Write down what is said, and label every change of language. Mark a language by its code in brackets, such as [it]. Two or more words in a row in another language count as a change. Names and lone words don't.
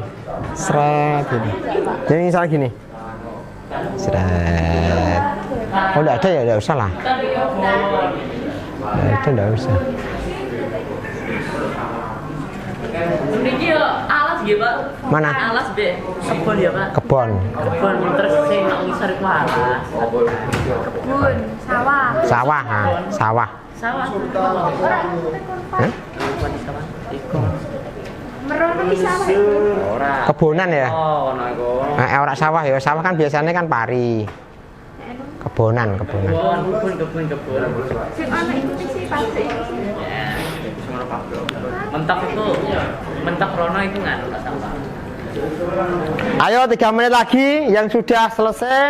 [id] Seret gitu. Jadi misalnya gini. Seret. Oh enggak ada ya, enggak usah lah. Nah, itu enggak usah. Ini alas gitu Pak. Mana? Alas B. Kebun ya Pak. Kebon. Kebun terus saya nak ngisar itu alas. Kebun, sawah. Sawah, ha. Sawah. Sawah. Hah? Bukan di sawah. Iko. [jv] Merono di sawah. Ora. [id] Kebunan ya? [jv] Oh, ono iku. Ora sawah ya. [id] Sawah kan biasanya kan pari. Kebonan. Kebun. [jv] Sing ana itu sih pabrik. [id] Mentok itu, mentok Rono itu nggak ada sampah. Ayo 3 menit lagi yang sudah selesai.